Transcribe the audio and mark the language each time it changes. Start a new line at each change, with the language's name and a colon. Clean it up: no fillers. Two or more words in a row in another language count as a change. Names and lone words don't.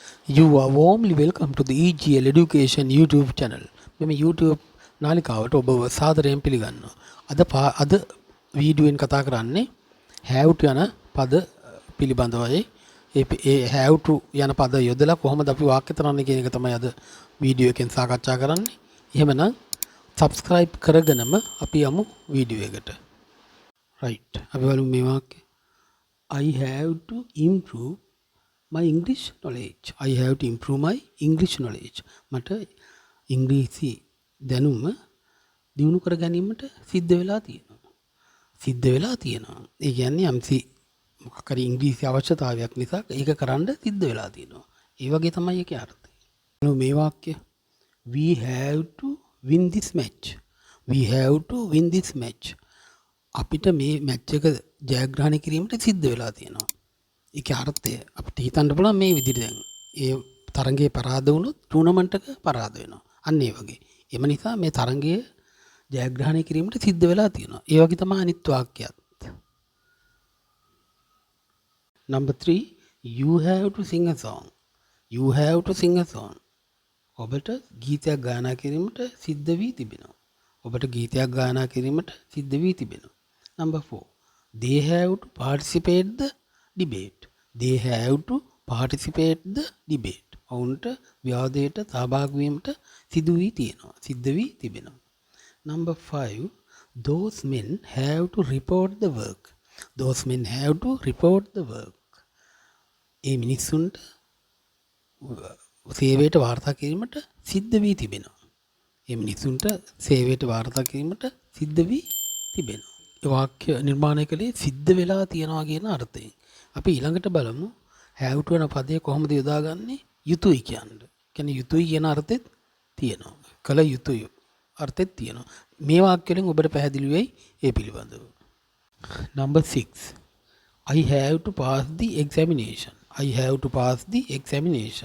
English: You are warmly welcome to the EGL Education YouTube channel.
Sinhala: මෙම YouTube නාලිකාවට ඔබව සාදරයෙන් පිළිගන්නවා. අද වීඩියෝෙන් කතා කරන්නේ
English: have to
Sinhala: යන පද පිළිබඳවයි. ඒ
English: have to
Sinhala: යන පද යොදලා කොහොමද අපි වාක්‍ය තරන්නේ කියන එක තමයි අද වීඩියෝ එකෙන් සාකච්ඡා කරන්නේ. එහෙමනම් subscribe කරගෙනම අපි යමු වීඩියෝ එකට. right. අපි බලමු මේ වාක්‍යය.
English: I have to improve my English knowledge. I have to improve my English knowledge.
Sinhala: මට ඉංග්‍රීසි දැනුම දියුණු කර ගැනීමට සිද්ධ වෙලා තියෙනවා. ඒ කියන්නේ යම්සි මොකක් හරි ඉංග්‍රීසි අවශ්‍යතාවයක් නිසා ඒක කරන්න සිද්ධ වෙලා තියෙනවා. ඒ වගේ තමයි ඒකේ අර්ථය. මේ වාක්‍ය
English: we have to win this match. We have to win this match.
Sinhala: අපිට මේ මැච් එක ජයග්‍රහණය කිරීමට සිද්ධ වෙලා තියෙනවා. ඒකේ අර්ථය අපිට හිතන්න පුළුවන් මේ විදිහට දැන් ඒ තරඟයේ පරාද වුණොත් ටූර්නමන්ට් එක පරාද වෙනවා. අන්න ඒ වගේ. එම නිසා මේ තරඟයේ ජයග්‍රහණය කිරීමට සිද්ධ වෙලා තියෙනවා. ඒ වගේ තමයි අනිත් වාක්‍යයත්.
English: Number 3, you have to sing a song. You have to sing a song.
Sinhala: ඔබට ගීතයක් ගායනා කිරීමට සිද්ධ වී තිබෙනවා.
English: Number 4, they have to participate the debate. They have to participate the debate.
Sinhala: ඔවුන්ට විවාදයට සහභාගී වීමට සිද්ධ වී තිබෙනවා.
English: Number 5, those men have to report the work. Those men have to report the work.
Sinhala: ඒ මිනිස්සුන්ට සේවයට වාර්තා කිරීමට සිද්ධ වී තිබෙනවා. ඒ වාක්‍ය නිර්මාණය කළේ සිද්ධ වෙලා තියනවා කියන අර්ථයෙන්. අපි ඊළඟට බලමු
English: have to
Sinhala: යන පදය කොහොමද යොදාගන්නේ? යුතුයි කියන්නේ. කියන්නේ යුතුයි කියන අර්ථෙත් තියෙනවා. කළ යුතුයි අර්ථෙත් තියෙනවා. මේ වාක්‍ය වලින් ඔබට පැහැදිලි වෙයි ඒ පිළිබඳව.
English: Number 6, I have to pass the examination. I have to pass the examination.